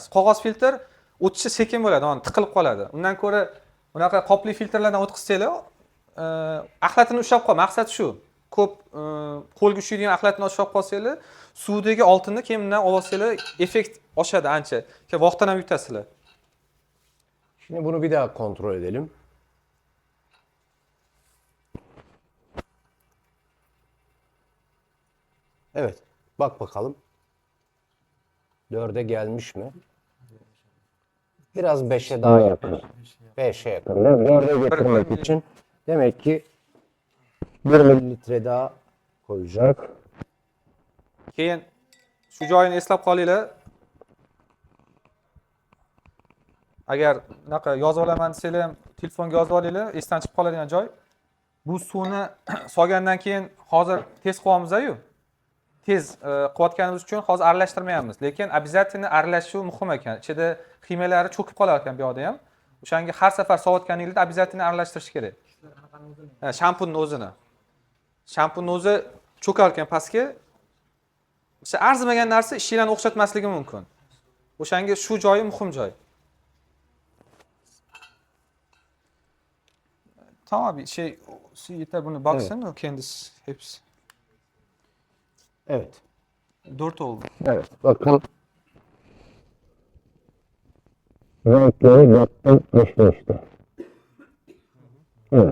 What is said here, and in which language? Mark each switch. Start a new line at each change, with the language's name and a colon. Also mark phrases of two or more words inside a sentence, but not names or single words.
Uzbek: Qog'oz filtr o'tishi sekin bo'ladi, mana tiqilib qoladi. Undan ko'ra unaqa qopli filtrlardan o'tkazsanglar, axlatini ushlab qol. Maqsad shu. Ko'p qo'lga ushlaydigan axlatni ushlab qolsanglar, suvdagi oltinni keyin bundan olsanglar, effekt oshadi ancha. Keyin vaqtdan ham yutasizlar.
Turkish: Şimdi bunu bir daha kontrol edelim. Evet. Bak bakalım. 4'e gelmiş mi? Biraz 5'e daha yakın. 5'e yakın. 4'e getirmek için demek ki 1 mililitre daha koyacak.
Uzbek: Keyin shu joyini eslab qolinglar. Agar unaqa yozib olaman desanglar ham telefonga yozib olinglar, esdan chiqib qoladigan joy. Bu suvni solgandan keyin hozir tez qilyapmiz-ku. Tez qilayotganimiz uchun hozir aralashtirmayapmiz, lekin обязательно aralashuv muhim ekan. Ichida qimalari cho'kib qolar ekan bu yoqda ham. O'shanga har safar solayotganingizda обязательно aralashtirish kerak. Ha, shampunni o'zini. Shampunni o'zi cho'kar ekan pastga. O'sha arzimagan narsa ishinglarni o'xshatmasligi mumkin. O'shanga shu joyi muhim joy.
Turkish: Tamam bir şey yeter bunu baksana evet. Kendisi hepsi. Evet. 4 oldu. Evet. Bakın. Renkleri 4'ten geçmişti. Evet.